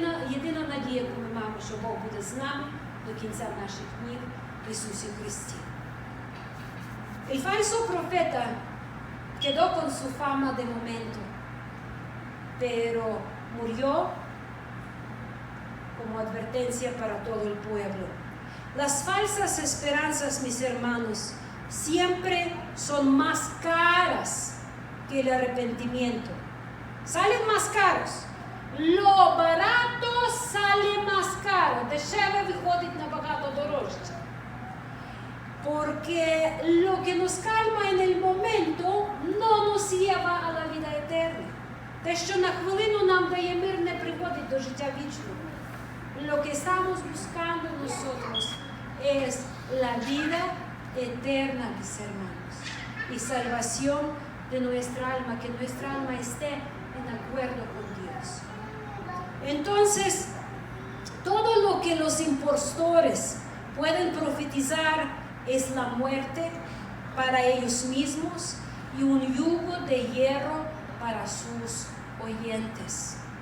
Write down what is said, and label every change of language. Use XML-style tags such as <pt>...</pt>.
<uk>Єдина надія, яку ми маємо, що Бог буде з нами до кінця наших днів в Ісусі Христі.</uk> <es>El falso profeta quedó con su fama de momento, pero murió como advertencia para todo el pueblo. Las falsas esperanzas, mis hermanos, siempre son más caras que el arrepentimiento. Salen más caros. Lo barato sale más caro.</es> <uk>Дешеве виходить набагато дорожче.</uk> <es>Porque lo que nos calma en el momento no nos lleva a la vida eterna.</es> <uk>Те, що на хвилину нам дає мир, не приводить до життя вічного.</uk> <es>Lo que estamos buscando nosotros es la vida eterna, mis hermanos, y salvación de nuestra alma, que nuestra alma esté en acuerdo con Dios. Entonces, todo lo que los impostores pueden profetizar es la muerte para ellos mismos y un yugo de hierro para sus oyentes.</es>